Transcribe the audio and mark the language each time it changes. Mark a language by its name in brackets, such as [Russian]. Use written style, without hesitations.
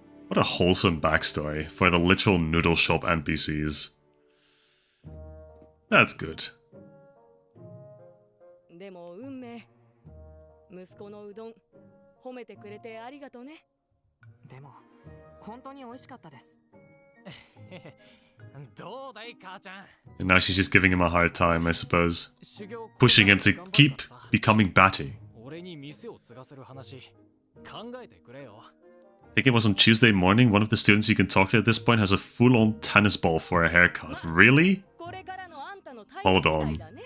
[English] What a wholesome backstory for the literal noodle shop NPCs. That's good. [Japanese] でも運命。息子のうどん褒めてくれてありがとね。でも本当に美味しかったです。どうだい母ちゃん。 [English] And now she's just giving him a hard time, I suppose. Pushing him to keep becoming batty. [Japanese] 俺に店を継がせる話考えてくれよ。 [English] I think it was on Tuesday morning, one of the students you can talk to at this point has a full-on tennis ball for a haircut. Really? Hold on.